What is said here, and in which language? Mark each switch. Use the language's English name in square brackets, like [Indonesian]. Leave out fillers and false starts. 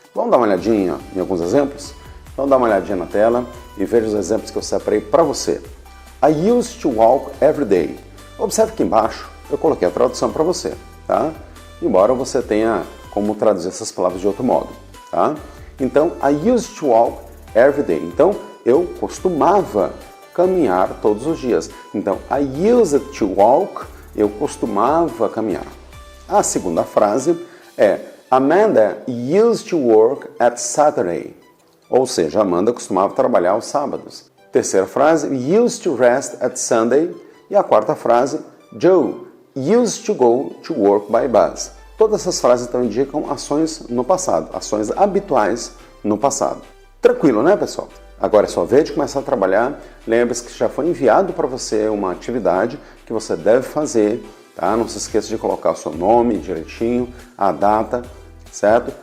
[Portuguese] Vamos dar uma olhadinha em alguns exemplos? Vamos dar uma olhadinha na tela e veja os exemplos que eu separei para você. [English] I used to walk every day. [Portuguese] Observe aqui embaixo, eu coloquei a tradução para você, tá? Embora você tenha como traduzir essas palavras de outro modo, tá? [English] Então, I used to walk every day. [Portuguese] Então, eu costumava caminhar todos os dias. Então, [English] I used to walk, [Portuguese] eu costumava caminhar. A segunda frase é [English] Amanda used to work at Saturday. [Portuguese] Ou seja, Amanda costumava trabalhar aos sábados. Terceira frase, [English] used to rest at Sunday. [Portuguese] E a quarta frase, [English] Joe used to go to work by bus. [Portuguese] Todas essas frases então indicam ações no passado, ações habituais no passado. Tranquilo, né, pessoal? Agora é sua vez de começar a trabalhar. Lembre-se que já foi enviado para você uma atividade que você deve fazer, tá? Não se esqueça de colocar o seu nome direitinho, a data, certo?